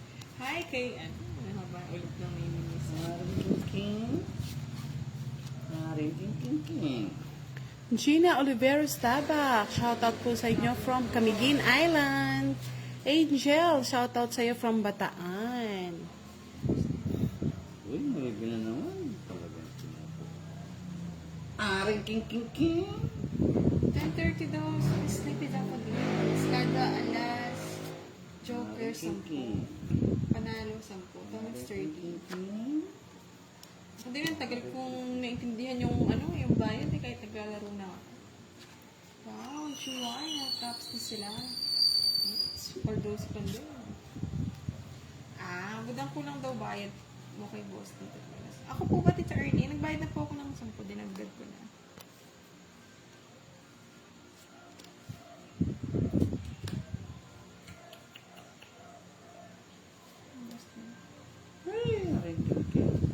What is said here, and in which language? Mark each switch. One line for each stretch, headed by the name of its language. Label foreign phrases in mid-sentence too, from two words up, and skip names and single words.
Filipino: Hi kay ano. Ano ba? Ulit lang may minis. Aring king king. Aring king king king. Gina Oliveros Tabak, shout out po sa inyo from Camiguin Island. Angel, shout out sa iyo from Bataan. Uy, may na naman. Talagang sinapo. Aring king king king. 10:30 daw. Sleepy daw ko din. Kada alas. Joker, 10. Panalo, 10. Thomas, 30. Hindi rin, tagal kong naintindihan yung ano, yung bayad eh, kahit naglalaro na ako. Wow, July, tops na sila.
English: For those
Filipino: pa din. Budang ko lang daw bayad mo kay boss dito. Ako po ba, Tita Ernie? Nagbayad na po ako ng 10, dinagdag ko na. Ay, aring king king.